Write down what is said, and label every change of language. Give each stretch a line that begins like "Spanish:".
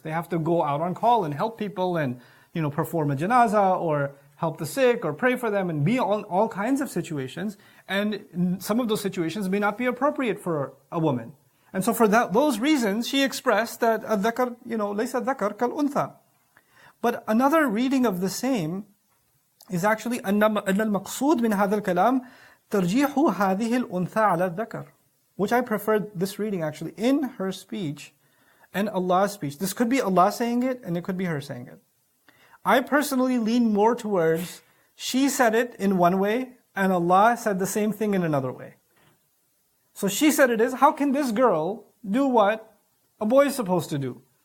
English: They have to go out on call and help people and, perform a janazah or help the sick or pray for them and be on all kinds of situations. And some of those situations may not be appropriate for a woman. And so for those reasons, she expressed that
Arabic: الذكر, ليس الذكر كالأنثى.
English: But another reading of the same is actually
Arabic: أن المقصود من هذا الكلام ترجيح هذه الأنثى على الذكر.
English: Which I prefer this reading actually in her speech and Allah's speech. This could be Allah saying it and it could be her saying it. I personally lean more towards she said it in one way and Allah said the same thing in another way. So she said it is, how can this girl do what a boy is supposed to do?